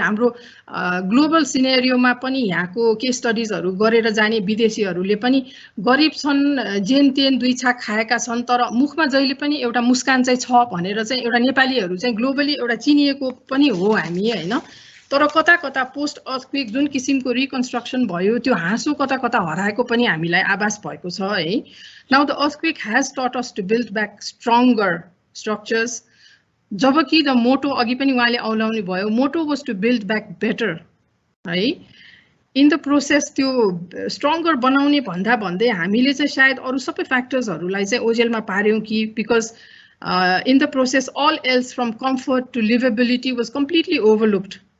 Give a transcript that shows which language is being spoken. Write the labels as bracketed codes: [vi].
[ne] हाम्रो ग्लोबल सिनेरियोमा पनि यहाँको केस स्टडिजहरू गरेर जाने विदेशीहरूले पनि गरिब छन्, जेन तेन दुई छाक खाएका छन्, तर मुखमा जहिले पनि एउटा मुस्कान चाहिँ छ भनेर चाहिँ एउटा नेपालीहरू चाहिँ ग्लोबली एउटा चिनिएको पनि हो हामी हैन। तर कता कता पोस्ट अर्थक्वेक जुन किसिमको रिकन्स्ट्रक्सन भयो त्यो हाँसो कता कता हराएको पनि हामीलाई आभास भएको छ है। [en] now the earthquake has taught us to build back stronger structures, जबकि the motto [ne] अघि पनि उहाँले औलाउने भयो, [en] Motto was to build back better है। In the process [ne] त्यो स्ट्रङ्गर बनाउने भन्दा भन्दै हामीले चाहिँ सायद अरू सबै फ्याक्टर्सहरूलाई चाहिँ ओझेलमा पार्यौँ कि [en] Because in the process all else from comfort to livability was completely overlooked.